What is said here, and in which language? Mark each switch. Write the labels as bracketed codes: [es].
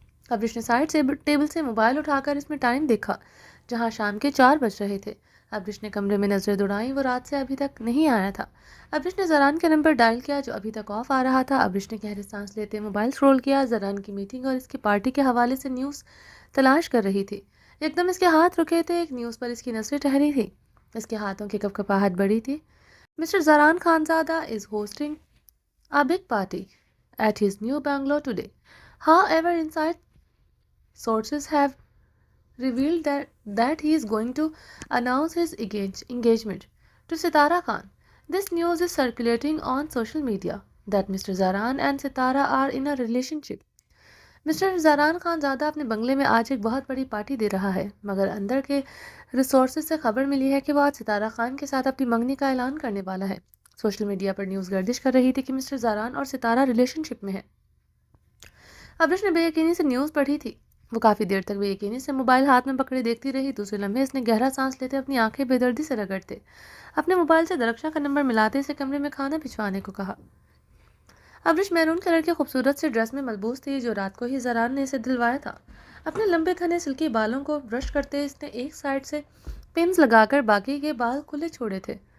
[ur] ابرش نے سائڈ سے ٹیبل سے موبائل اٹھا کر اس میں ٹائم دیکھا، جہاں شام کے 4 بج رہے تھے۔ ابرش نے کمرے میں نظریں دوڑائیں، وہ رات سے ابھی تک نہیں آیا تھا۔ ابرش نے زران کے نمبر ڈائل کیا جو ابھی تک آف آ رہا تھا۔ ابرش نے گہرے سانس لیتے موبائل سکرول کیا۔ زران کی میٹنگ اور اس کی پارٹی کے حوالے سے نیوز تلاش کر رہی تھی۔ ایک دم اس کے ہاتھ رکے تھے، ایک نیوز پر اس کی نظریں ٹھہری تھی۔ اس کے ہاتھوں کی کپکپاہٹ بڑی تھی۔ Mister زران Khanzada [en] is hosting a big party at his new bungalow today. However, inside sources have revealed that he is going to announce his engagement to Sitara Khan. This news is circulating on social media that Mr. Zaran and Sitara are in a relationship. [ur] Mister زران Khan زادہ اپنے بنگلے میں آج ایک بہت بڑی party دے رہا ہے، مگر اندر کے ریسورسز سے خبر ملی ہے کہ وہ آج ستارہ خان کے ساتھ اپنی منگنی کا اعلان کرنے والا ہے۔ سوشل میڈیا پر نیوز گردش کر رہی تھی کہ مسٹر زران اور ستارہ ریلیشن شپ میں ہے۔ ابرش نے بے یقینی سے نیوز پڑھی تھی۔ وہ کافی دیر تک بے یقینی سے موبائل ہاتھ میں پکڑے دیکھتی رہی۔ دوسرے لمحے اس نے گہرا سانس لیتے اپنی آنکھیں بے دردی سے رگڑتے اپنے موبائل سے درخشاں کا نمبر ملاتے اسے کمرے میں کھانا بھجوانے کو کہا۔ ابرش میرون کلر کے خوبصورت سے ڈریس میں ملبوس تھی جو رات کو ہی زران نے اسے دلوایا تھا۔ اپنے لمبے گھنے سلکی بالوں کو برش کرتے اس نے ایک سائڈ سے پنز لگا کر باقی کے بال کھلے چھوڑے تھے۔